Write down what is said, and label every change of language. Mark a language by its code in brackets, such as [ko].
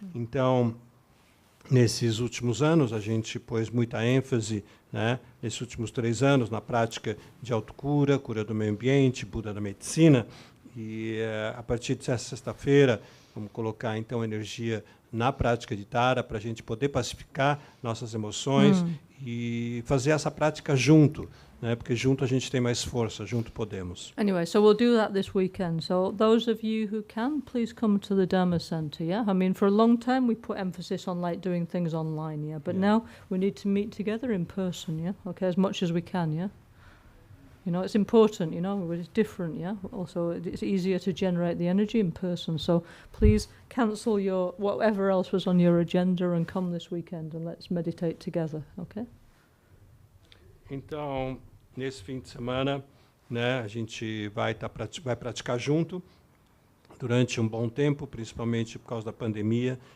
[pt] Então, nesses últimos anos, a gente pôs muita ênfase, né, nesses últimos 3 anos, na prática de autocura, cura do meio ambiente, Buda da medicina, e a partir dessa sexta-feira, vamos colocar, então, energia na prática de Tara, para a gente poder pacificar nossas emoções e fazer essa prática junto, né? Porque junto a gente tem mais força, junto podemos. [en] Anyway, so we'll do that this weekend. So those of you who can, please come to the Dharma Center, yeah? I mean, for a long time we put emphasis on, like, doing things online, yeah? But now we need to meet together in person, yeah? Okay, as much as we can, yeah? You know, it's important, you know, it's different, yeah? Also, it's easier to generate the energy in person. So please cancel your whatever else was on your agenda and come this weekend and let's meditate together, okay? [pt] Então, nesse fim de semana, né, a gente vai praticar junto durante um bom tempo, principalmente por causa da pandemia.